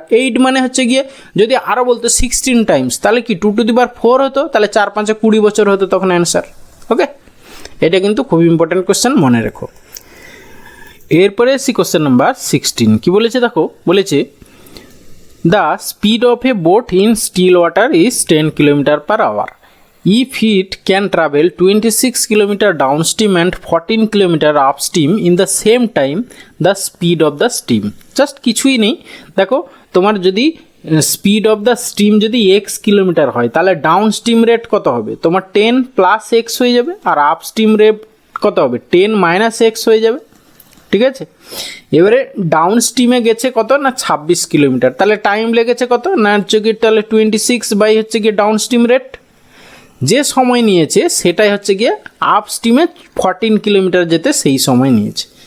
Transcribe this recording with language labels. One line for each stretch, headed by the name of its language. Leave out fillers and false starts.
Bangla: 8 মানে হচ্ছে গিয়ে যদি আরও বলতো 16 টাইমস, তাহলে কি 2⁴ হতো, তাহলে 4 5 20 বছর হতো তখন অ্যান্সার। ওকে, এটা কিন্তু খুব ইম্পর্ট্যান্ট কোশ্চেন, মনে রেখো। এরপরে এসি কোশ্চেন নাম্বার 16 কি বলেছে দেখো, বলেছে
English: The speed of a boat in still water is 10 km/h. If it can travel 26 km downstream and 14 km upstream in the same time, the speed of the steam.
Bangla: Just কিছুই নেই, দেখো তোমার যদি speed of the steam যদি x kilometre হয়, তাহলে down stream rate কত হবে? তোমার 10 + x হয়ে যাবে, আর আপ স্ট্রিম রেট কত হবে? 10 - x হয়ে যাবে। ঠিক আছে, এবারে ডাউন স্ট্রিমে গেছে কত না 26 কিলোমিটার, তাহলে টাইম লেগেছে কত না হচ্ছে কি তাহলে 26 হচ্ছে কি ডাউন স্ট্রিম রেট, যে সময় নিয়েছে সেটাই হচ্ছে গিয়ে আপ স্ট্রিমে 14 কিলোমিটার যেতে সেই সময় নিয়েছে।